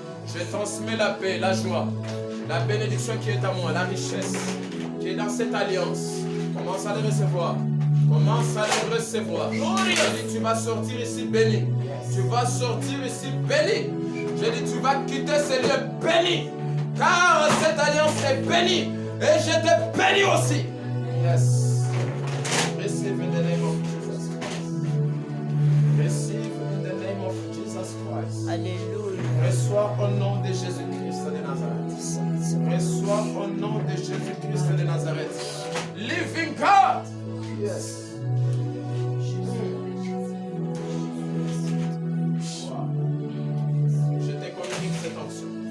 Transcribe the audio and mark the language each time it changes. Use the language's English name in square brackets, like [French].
[French] Je transmets la paix, la joie, la bénédiction qui est à moi, la richesse qui est dans cette alliance. Commence à les recevoir. Commence à les recevoir. Je dis, tu vas sortir ici béni. Tu vas sortir ici béni. Je dis, tu vas quitter ce lieu béni. Car cette alliance est bénie. Et je te bénis aussi. [English] Yes. Receive in the name of Jesus Christ. Receive in the name of Jesus Christ. [French] Alléluia. Reçois au nom de Jésus-Christ de Nazareth. Reçois au nom de Jésus-Christ de Nazareth. [English] Living God. Yes. [French] Wow. Je te communique cette onction.